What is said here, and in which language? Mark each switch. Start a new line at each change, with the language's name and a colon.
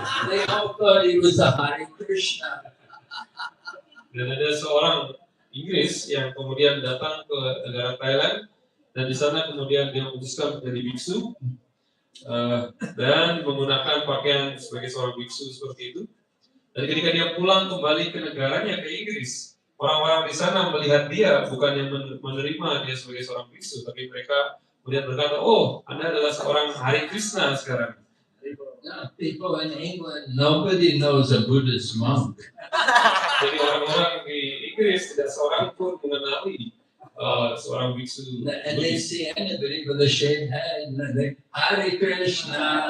English: They all thought he was a Hare Krishna.
Indonesian: Dan ada seorang Inggris yang kemudian datang ke negara Thailand, dan di sana kemudian dia memutuskan menjadi biksu dan menggunakan pakaian sebagai seorang biksu seperti itu. Dan ketika dia pulang kembali ke negaranya, ke Inggris, orang-orang di sana melihat dia bukan yang menerima dia sebagai seorang biksu, tapi mereka kemudian berkata, "Oh, Anda adalah seorang Hare Krishna sekarang."
English: People in England, nobody knows a Buddhist monk.
Indonesian: Jadi orang-orang di Inggris tidak seorang pun mengenali seorang biksu.
English: And they see anybody with a shaved head, and they Hare Krishna.